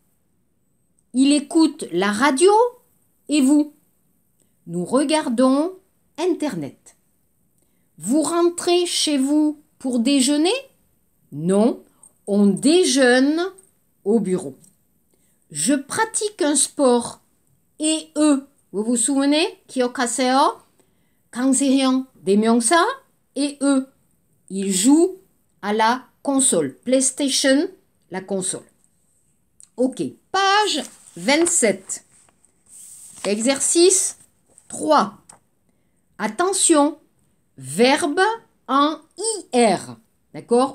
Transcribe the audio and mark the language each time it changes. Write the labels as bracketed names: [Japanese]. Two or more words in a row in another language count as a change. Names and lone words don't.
[French] Il écoute la radio? Et vous? Nous regardons Internet. Vous rentrez chez vous pour déjeuner? Non, on déjeune au bureau. Je pratique un sport. Et eux, vous vous souvenez? [Korean] 기억하세요? 강세형, 대명사. [French] Et eux, ils jouent à la console. PlayStation, la console. Ok, page 27. Exercice 3. Attention, verbe en IR. D'accord?